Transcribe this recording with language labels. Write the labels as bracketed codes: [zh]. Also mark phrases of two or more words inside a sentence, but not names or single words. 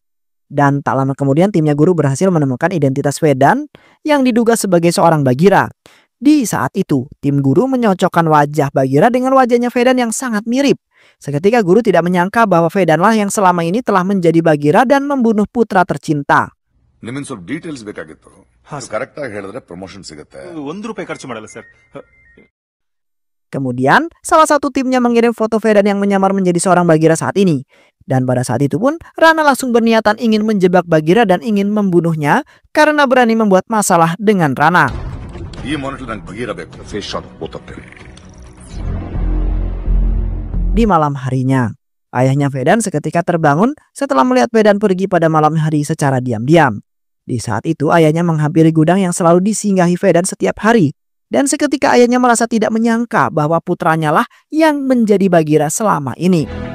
[id] Dan tak lama kemudian timnya guru berhasil menemukan identitas Vedan yang diduga sebagai seorang Bagheera. Di saat itu, tim guru menyocokkan wajah Bagheera dengan wajahnya Vedan yang sangat mirip. Seketika guru tidak menyangka bahwa Vedanlah yang selama ini telah menjadi Bagheera dan membunuh putra tercinta. [kn] ನಿಮಗೆ ಸ್ವಲ್ಪ ಡೀಟೇಲ್ಸ್ ಬೇಕಾಗಿತ್ತು. ಕರೆಕ್ಟ್ ಆಗಿ ಹೇಳಿದ್ರೆ ಪ್ರಮೋಷನ್ ಸಿಗುತ್ತೆ. ₹1 ಖರ್ಚು ಮಾಡಲ್ಲ ಸರ್. [id] Kemudian, salah satu timnya mengirim foto Vedan yang menyamar menjadi seorang Bagheera saat ini. Dan pada saat itu pun, Rana langsung berniatan ingin menjebak Bagheera dan ingin membunuhnya karena berani membuat masalah dengan Rana. [kn] ಈ ಮೊನಿಟರ್ ನಂಗೆ ಬಗೀರ ಬೇಕು. [en] face shot [kn] ಓದುತ್ತೇನೆ. [id] Di malam harinya, ayahnya Vedan seketika terbangun setelah melihat Vedan pergi pada malam hari secara diam-diam. Di saat itu ayahnya menghampiri gudang yang selalu disinggahi Vedan setiap hari. Dan seketika ayahnya merasa tidak menyangka bahwa putranya lah yang menjadi Bagheera selama ini.